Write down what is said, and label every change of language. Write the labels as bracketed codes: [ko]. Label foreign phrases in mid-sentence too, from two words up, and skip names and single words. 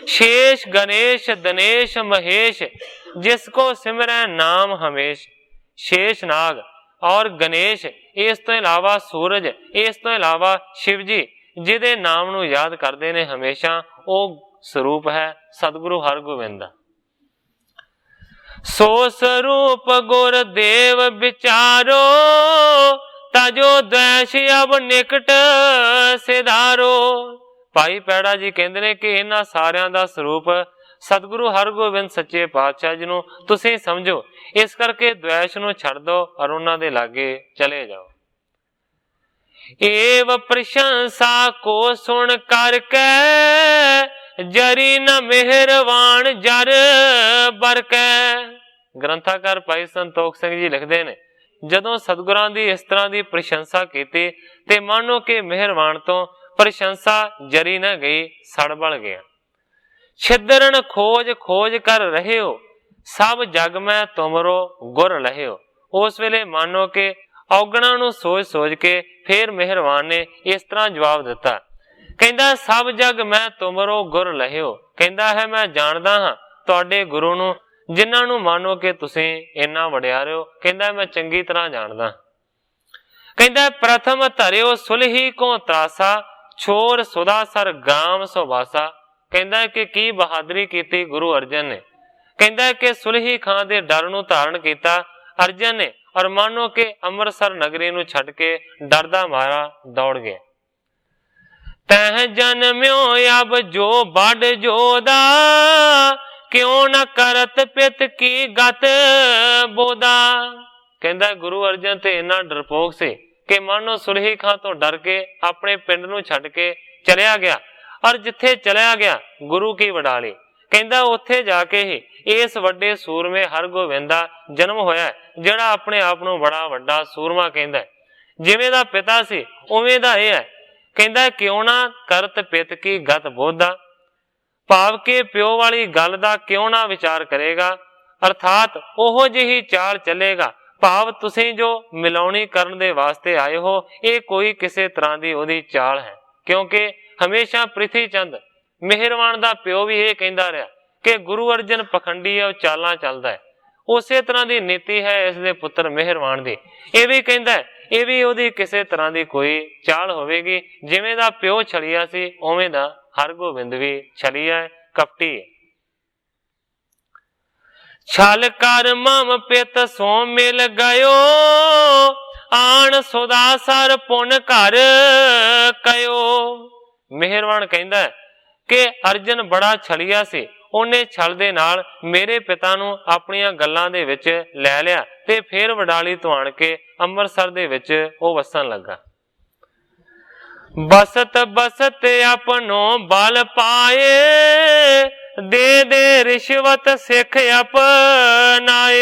[bra] शेष गणेश दिनेश महेश, जिसको सिमरै नाम हमेश। [pa] ਸ਼ੇਸ਼ ਨਾਗ ਔਰ ਗਣੇਸ਼, ਇਸ ਤੋਂ ਇਲਾਵਾ ਸੂਰਜ, ਇਸ ਤੋਂ ਇਲਾਵਾ ਸ਼ਿਵ ਜੀ, ਜਿਹਦੇ ਨਾਮ ਨੂੰ ਯਾਦ ਕਰਦੇ ਨੇ ਹਮੇਸ਼ਾ, ਉਹ ਸਰੂਪ ਹੈ ਸਤਿਗੁਰੂ ਹਰਗੋਬਿੰਦ ਦਾ। [bra] सो स्वरूप गुर देव विचारो, ताजो द्वैश अब निकट सिधारो। [pa] ਭਾਈ ਪੈੜਾ ਜੀ ਕਹਿਤੇ ਨੇ ਕਿ ਇਨ੍ਹਾਂ ਸਾਰਿਆਂ ਦਾ ਸਰੂਪ ਸਤਿਗੁਰੂ ਹਰਗੋਬਿੰਦ ਸੱਚੇ ਪਾਤਸ਼ਾਹ ਜੀ ਨੂੰ ਤੁਸੀਂ ਸਮਝੋ, ਇਸ ਕਰਕੇ ਦ੍ਵੈਸ਼ ਨੂੰ ਛੱਡ ਦਿਓ ਔਰ ਉਨ੍ਹਾਂ ਦੇ ਲਾਗੇ ਚਲੇ ਜਾਓ। [bra] एव प्रशंसा को सुन करके, जरी न मेहरवान जर बरकै। [pa] ਗ੍ਰੰਥਾਕਾਰ ਭਾਈ ਸੰਤੋਖ ਸਿੰਘ ਜੀ ਲਿਖਤੇ ਨੇ, ਜਦੋਂ ਸਤਿਗੁਰਾਂ ਦੀ ਇਸ ਤਰ੍ਹਾਂ ਕੀ ਪ੍ਰਸ਼ੰਸਾ ਕੀ ਤੇ ਮਾਨੋ ਕਿ ਮੇਹਰਵਾਨ ਤੋਂ ਪ੍ਰਸ਼ੰਸਾ ਜਰੀ ਨਾ ਗਈ, ਸੜ ਬਲ ਗਿਆ। [bra] छिदरन खोज खोज कर रहे हो, सब जग में तुमरो गुर लहे हो। [pa] ਉਸ ਵੇਲੇ ਮਾਨੋ ਕਿ ਔਗੁਣਾਂ ਨੂੰ ਸੋਚ ਸੋਚ ਕੇ ਫਿਰ ਮੇਹਰਬਾਨ ਨੇ ਇਸ ਤਰ੍ਹਾਂ ਜਵਾਬ ਦਿੱਤਾ, ਕਹਿੰਦਾ [bra] सब जग मैं तुमरो गुर लहे हो। [pa] ਕਹਿੰਦਾ ਹੈ ਮੈਂ ਜਾਣਦਾ ਹਾਂ ਤੁਹਾਡੇ ਗੁਰੂ ਨੂੰ, ਜਿਨ੍ਹਾਂ ਨੂੰ ਮਾਨੋ ਕਿ ਤੁਸੀਂ ਇੰਨਾ ਵਡਿਆਰੇ ਹੋ। ਕਹਿੰਦਾ ਮੈਂ ਚੰਗੀ ਤਰ੍ਹਾਂ ਜਾਣਦਾ। ਕਹਿੰਦਾ [bra] प्रथम धरियो सुलही को त्रासा, छोर सुदासर गाम सुबासा। [pa] ਕਹਿੰਦਾ ਕਿ ਕੀ ਬਹਾਦਰੀ ਕੀ ਗੁਰੂ ਅਰਜਨ ਨੇ। ਕਹਿੰਦਾ ਕਿ ਸੁਲਹੀ ਖ਼ਾਂ ਦੇ ਡਰ ਨੂੰ ਧਾਰਨ ਕੀਤਾ ਅਰਜਨ ਨੇ, ਔਰ ਮਾਨੋ ਕਿ ਅੰਮ੍ਰਿਤਸਰ ਨਗਰੀ ਨੂੰ ਛੱਡ ਕੇ ਡਰਦਾ ਮਾਰਾ ਦੌੜ ਗਿਆ। [bra] तह जन्म्यो अब जो बड़ जोदा, क्यों न करत पित की गत बोदा। [pa] ਕਹਿੰਦਾ ਗੁਰੂ ਅਰਜਨ ਤੇ ਇੰਨਾ ਡਰਪੋਕ ਸੇ ਕਿ ਮਾਨੋ ਸੁਲਹੀ ਖ਼ਾਂ ਤੋਂ ਡਰ ਕੇ ਆਪਣੇ ਪਿੰਡ ਨੂੰ ਛੱਡ ਕੇ ਚੱਲਿਆ ਗਿਆ, ਔਰ ਜਿੱਥੇ ਚੱਲਿਆ ਗਿਆ ਗੁਰੂ ਕੀ ਵਡਾਲੀ। ਕਹਿੰਦਾ ਉੱਥੇ ਜਾ ਕੇ ਹੀ ਇਸ ਵੱਡੇ ਸੂਰਮੇ ਹਰਗੋਬਿੰਦ ਦਾ ਜਨਮ ਹੋਇਆ, ਜਿਹੜਾ ਆਪਣੇ ਆਪ ਨੂੰ ਬੜਾ ਵੱਡਾ ਸੂਰਮਾ ਕਹਿੰਦਾ ਹੈ। ਜਿਵੇਂ ਦਾ ਪਿਤਾ ਸੀ ਉਵੇਂ ਦਾ ਇਹ ਹੈ। ਕਹਿੰਦਾ [bra] क्यों ना करत पित की गत बोधा, [pa] ਭਾਵ ਕੇ ਪਿਓ ਵਾਲੀ ਗੱਲ ਦਾ ਕਿਉਂ ਨਾ ਵਿਚਾਰ ਕਰੇਗਾ, ਅਰਥਾਤ ਓਹੋ ਜਿਹੀ ਚਾਲ ਚੱਲੇਗਾ। ਭਾਵ ਤੁਸੀਂ ਜੋ ਮਿਲਾਉਣੀ ਕਰਨ ਦੇ ਵਾਸਤੇ ਆਏ ਹੋ, ਇਹ ਕੋਈ ਕਿਸੀ ਤਰ੍ਹਾਂ ਕੀ ਓਹਦੀ ਚਾਲ ਹੈ। ਕਿਉਂਕਿ ਹਮੇਸ਼ਾ ਪ੍ਰਿਥਵੀ ਚੰਦ ਮੇਹਰਵਾਨ ਦਾ ਪਿਓ ਭੀ [hi] यह कहता रहा [pa] ਕਿ ਗੁਰੂ ਅਰਜਨ ਪਖੰਡੀ ਹੈ, ਚਾਲਾਂ ਚੱਲਦਾ ਹੈ। [hi] उसे तरह की नीति है इसके पुत्र मेहरवान की। यह भी कहता है यह भी ओहदी किसी तरह की कोई चाल होवेगी। [pa] ਜਿਵੇਂ ਦਾ ਪਿਓ ਛਲੀਆ ਸੀ ਉਵੇਂ ਦਾ ਹਰਗੋਬਿੰਦ ਭੀ ਛਲੀਆ ਹੈ, ਕਪਟੀ ਹੈ। [bra] छल कर मम पित सो मिल गयो, आन सुदासर पुन घर कयो। [pa] ਮੇਹਰਬਾਨ ਕਹਿੰਦਾ ਹੈ ਕਿ ਅਰਜਨ ਬੜਾ ਛਲੀਆ ਸੀ, ਉਨ੍ਹੇ ਛਲ ਦੇ ਨਾਲ ਮੇਰੇ ਪਿਤਾ ਨੂੰ ਆਪਣੀਆਂ ਗੱਲਾਂ ਦੇ ਵਿੱਚ ਲੈ ਲਿਆ ਤੇ ਫਿਰ ਵਡਾਲੀ ਤੋਂ ਆਣ ਕੇ ਅੰਮ੍ਰਿਤਸਰ ਦੇ ਵਿੱਚ ਓ ਵਸਣ ਲੱਗਾ। [bra] बसत बसत अपनो बल पाए, दे दे रिश्वत सिख अपनाए।